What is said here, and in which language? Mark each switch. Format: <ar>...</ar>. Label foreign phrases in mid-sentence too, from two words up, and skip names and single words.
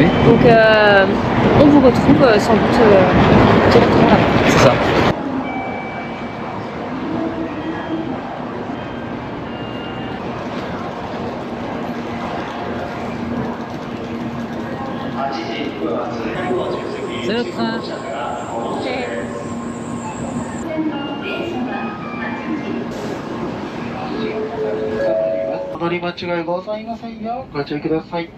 <fr>Donc on vous retrouve sans doute directement là-bas. C'est ça. C'est le train.</fr> <ja>乗り間違いございませんよ。ご注意ください。</ja>